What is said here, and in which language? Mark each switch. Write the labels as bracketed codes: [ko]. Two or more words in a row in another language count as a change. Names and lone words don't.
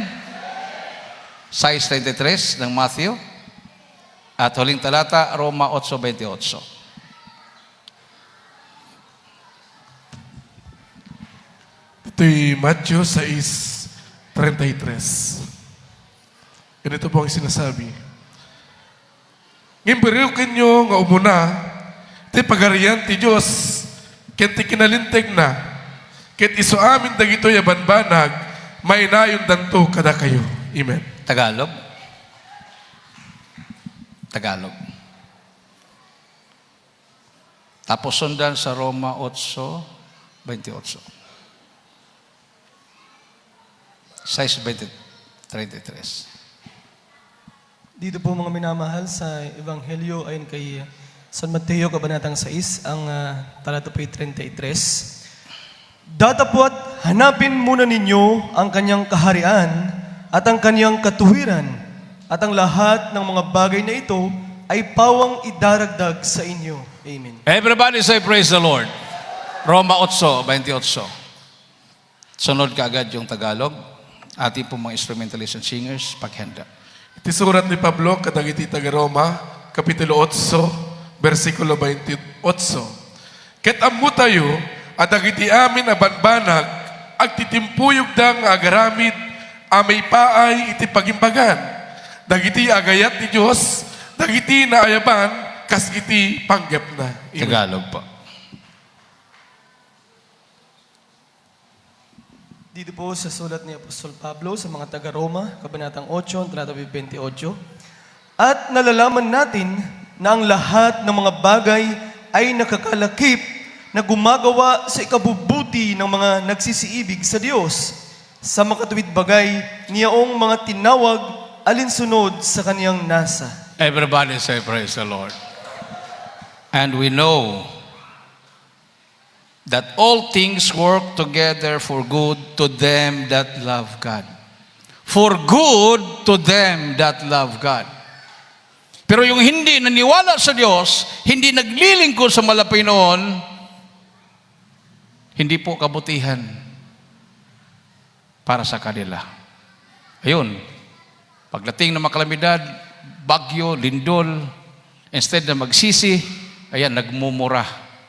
[tl] Size 33 ng Matthew. At huling talata, Roma 8:28. Ito'y Matthew 6:33. Ganito po ang sinasabi. [ilo] Ngimberyokin nyo nga umuna, iti pagarian ti Diyos, ket ti kinalintig na, ket iso amin dagito yabanbanag, may nayon danto kada kayo. Amen. [tl] Tagalog. Tagalog. Tapos sundan sa Roma 8:28. 6:33. Dito po mga minamahal sa Ebanghelyo ayon kay San Mateo, Kabanatang 6, ang talata po ay 33. Datapwat hanapin muna ninyo ang kanyang kaharian at ang kanyang katuwiran, at ang lahat ng mga bagay na ito ay pawang idaragdag sa inyo. Amen. [en] Everybody say praise the Lord. [tl] Roma 8:28. Sunod kaagad yung Tagalog. Ating po mga [en] instrumentalist and singers, [tl] paghanda. [ilo] Iti surat ni Pablo, kadagiti taga Roma, Kapitulo 8, versikulo 28. Ket ammo tayo, adagiti amin abanbanag, agtitimpuyog da nga agaramid, amay paay iti pagimbagan. Dagiti agayat ni Diyos, dagiti naayaban, kas iti panggap na. Amen. [tl] Tagalog po. Dito po sa sulat ni Apostol Pablo sa mga taga-Roma, Kabanatang 8, talata 28. At nalalaman natin na ang lahat ng mga bagay ay nakakalakip na gumagawa sa ikabubuti ng mga nagsisiibig sa Diyos, sa makatuwid bagay niyaong mga tinawag alinsunod sa kaniyang nasa. [en] Everybody say praise the Lord. And we know that all things work together for good to them that love God. For good to them that love God. [tl] Pero yung hindi naniwala sa Diyos, hindi naglilingkod sa malapay noon, hindi po kabutihan para sa kanila. Ayun, pagdating ng mga kalamidad, bagyo, lindol, instead na magsisi, ayan, nagmumura.